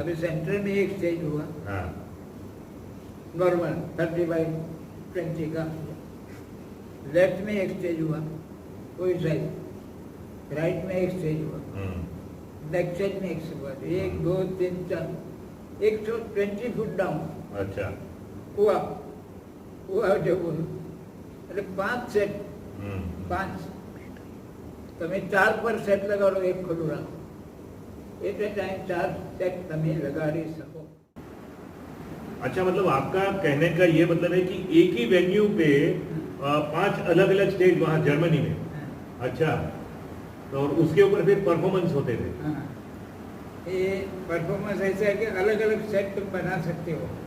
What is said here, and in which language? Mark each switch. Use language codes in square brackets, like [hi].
[hi] अभी सेंटर में एक स्टेज हुआ, नॉर्मल 30x20 का। लेफ्ट में एक स्टेज हुआ, कोई साइड राइट में एक स्टेज हुआ, बैक साइड में एक हुआ, 1 2 3 4 120 फुट डाउन। अच्छा। हुआ जो बोलो, अरे 5 सेट, [gu] 5 તમે 4 પર સેટ લગાડો, એક ખુલ્લું રાખો, [en] at a time [gu] 4 સેટ તમે લગાડી શકો। [hi] अच्छा, मतलब आपका कहने का ये मतलब है कि एक ही वेन्यू पे 5 अलग अलग स्टेज वहाँ जर्मनी में। अच्छा, तो और उसके ऊपर फिर परफॉर्मेंस होते थे। हाँ, ये परफॉर्मेंस ऐसा है कि अलग अलग सेट तुम बना सकते हो।